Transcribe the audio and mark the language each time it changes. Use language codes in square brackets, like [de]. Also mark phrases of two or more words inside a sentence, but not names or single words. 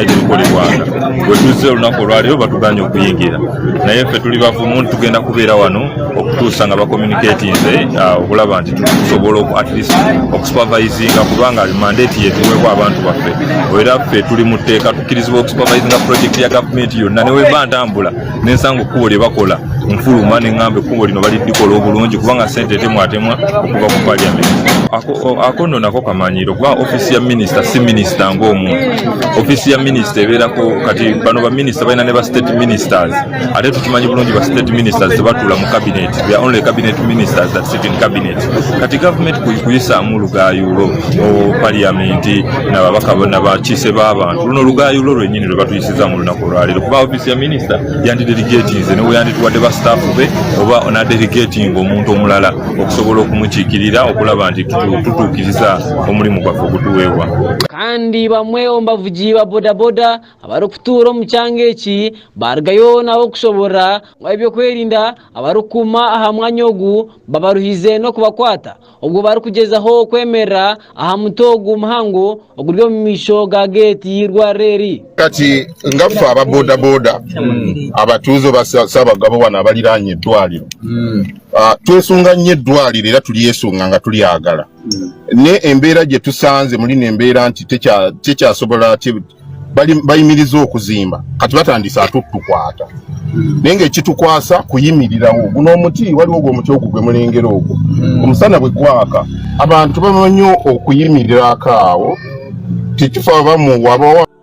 [lg] tebikolebwanga bwe tuzze olunaku olwaleero batuganye okuyingira naye ffe tuli bavumu tugenda kubeera wano okutuusa nga bakommunikatinze okulaba nti tusobola [en] at least [lg] okusupervisinga kubanga mandate yetuweebwa abantu baffe era ffe tuli mu tteeka tukkirizibwa okusupervisinga project ya gavumenti yonna neweba ntambula nensanga ekkubo lye bakola nfuluma neŋŋamba ekkubo lino baliddikola obulungi kubanga ssente temwatemwa okuva ku paliamenti ako nno nako kamanyiro kuba ofisi ya minisita si minisita ng'omuntu ofisi ya minisita ebeerako kati bano baminisita balina ne ba [en] state ministers [lg] ate tukimanyi bulungi ba [en] state ministers [lg] tebatuula mu cabinet [en] they are only cabinet ministers that sit in cabinet [lg] kati gavumenti kuyisaamu lugayulo paliamenti nababaka bonna bakiise b'abantu luno lugayulo lwennyini lwe batuyisiza mu lunaku olwaleero kuba ofisi ya minisita yandidelegatinze newe yandituwadde ba staff be oba onadelegatinga omuntu omulala okusobola okumukiikirira okulaba nti tutuukiriza omulimu gwaffe ogutuweebwa [nyn] kandi bamwe ombavugi ba bodaboda abari okutuura omu kyanga eki barugayo nabo okusobora nga ebyokwerinda abarukuma aha mwanya ogu babaruhize n'okubakwata obwo bari kugezaho okwemerera aha muto ogu muhango oguri omu maisho ga geeti rwa reeri [lg] kati ngaffe ababodaboda abatuuze basabagabo wano abaliraanye eddwaliro twesunga nnyo eddwaliro era tulyesunga nga tulyagala ne embeera gye tusanze mulina embeera nti tekyasobola bayimiriza okuzimba kati batandise atutukwata naye ng'ekitukwasa kuyimirirawo guno omuti waliwo ogwo omuti ogwo gwe mulengera ogwo omusana bwe gwaka abantu bamanyi okuyimirirako awo tekifa bamu wabawa